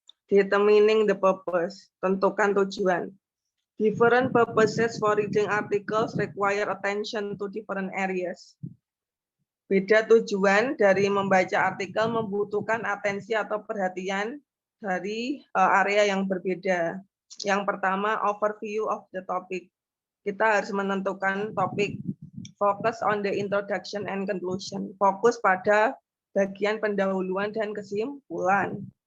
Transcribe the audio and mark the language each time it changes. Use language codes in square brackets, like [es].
[en] Determining the purpose. [id] Tentukan tujuan. [en] Different purposes for reading articles require attention to different areas. [id] Beda tujuan dari membaca artikel membutuhkan atensi atau perhatian dari area yang berbeda. Yang pertama, [en] overview of the topic. [id] Kita harus menentukan topik. [en] Focus on the introduction and conclusion. [id] Fokus pada bagian pendahuluan dan kesimpulan.